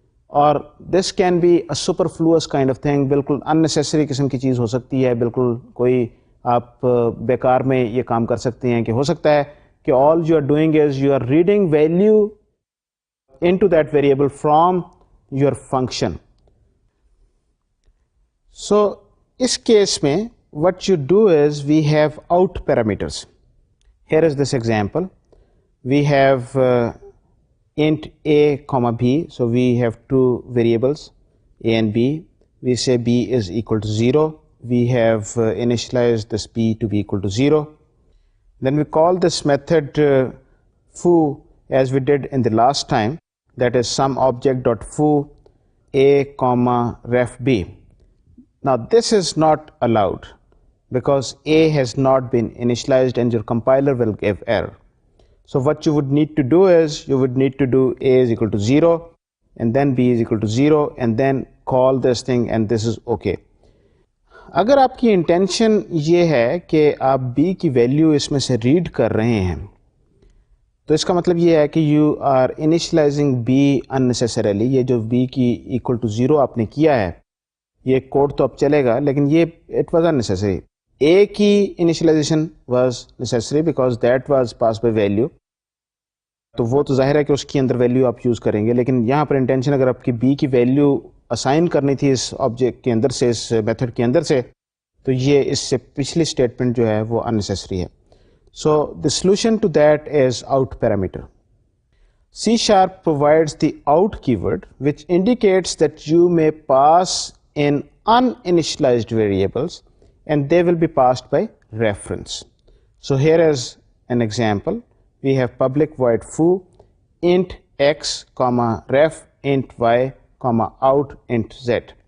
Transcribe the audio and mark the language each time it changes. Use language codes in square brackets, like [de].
[ur] اور [en] this can be a superfluous kind of thing, [ur] بالکل ان necessary قسم کی چیز ہو سکتی ہے. بالکل کوئی آپ بیکار میں یہ کام کر سکتے ہیں کہ ہو سکتا ہے کہ [en] All you are doing is you are reading value into that variable from your function. So [ur] اس case میں [en] what you do is we have out parameters. Here is this example. We have int a comma b, so we have two variables a and b. We say b is equal to 0. We have initialized this b to be equal to 0. Then we call this method foo as we did in the last time, that is sum object dot foo a comma ref b. Now this is not allowed because a has not been initialized and your compiler will give error. So what you would need to do is you would need to do a is equal to 0 and then b is equal to 0 and then call this thing and this is okay. [ur] اگر آپ کی intention یہ ہے کہ آپ b کی value اس میں سے ریڈ کر رہے ہیں تو اس کا مطلب یہ ہے کہ [en] You are initializing b unnecessarily. [ur] یہ جو b کی equal to 0 آپ نے کیا ہے یہ کوڈ تو اب چلے گا لیکن یہ [en] it was unnecessary. A کی initialization was necessary because that was passed by value. [ur] تو وہ تو ظاہر ہے کہ اس کے اندر ویلیو آپ یوز کریں گے، لیکن یہاں پر انٹینشن اگر آپ کی B کی ویلیو اسائن کرنی تھی اس آبجیکٹ کے اندر سے، اس میتھڈ کے اندر سے، تو یہ اس سے پچھلی اسٹیٹمنٹ جو ہے وہ unnecessary ہے. [en] So the solution to that is out parameter. C# provides the out keyword which indicates that you may pass in uninitialized variables and they will be passed by reference. So here is an example. We have public void foo int x comma ref int y comma out int z.